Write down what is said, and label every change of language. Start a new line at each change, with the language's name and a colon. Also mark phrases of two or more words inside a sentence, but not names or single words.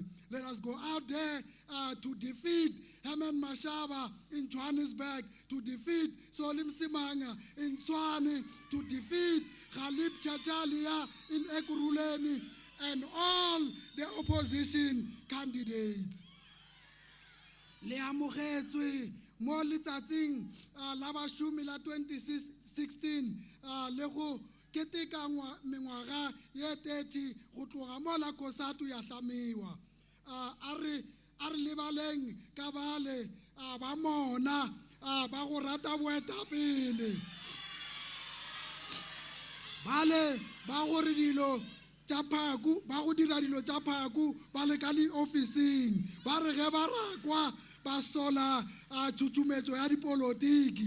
English: Let us go out there to defeat Herman Mashaba in Johannesburg, to defeat Solim Simanga in Tshwane, to defeat Khalib Chachalia in Ekurhuleni, and all the opposition candidates.
Northern Sotho: Le amogetswe mo letsatsing la bashumi la 2016 le go keteka mengwaga ye 30 go tloga mo la Cosatu ya tlamiwa. A re lebaleng ka bale ba mona ba go rata boetapele, bale ba gore dilo tša phaku, ba go dira dilo tša phaku ba le ka ofising, ba re ge ba rakwa ba sola tšhutšumetšo ya dipolotiki.